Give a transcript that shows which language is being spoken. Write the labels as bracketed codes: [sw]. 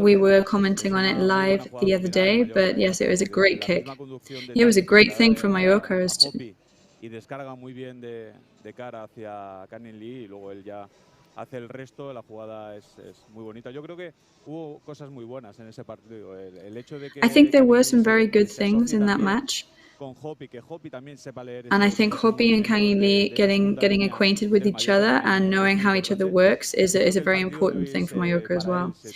[en] We were commenting on it live the other day, but yes, it was a great kick. Yeah, it was a great thing for Mallorca. [es] Y descarga muy bien de cara hacia Kang In-lee y luego él ya hace el resto. La jugada es muy bonita. Yo creo que hubo cosas muy buenas en ese partido. El hecho de que [en] I think there were some very good things in that match. And I think Hopi and Kang In-lee getting acquainted with each other and knowing how each other works is a very important thing for Mallorca as well.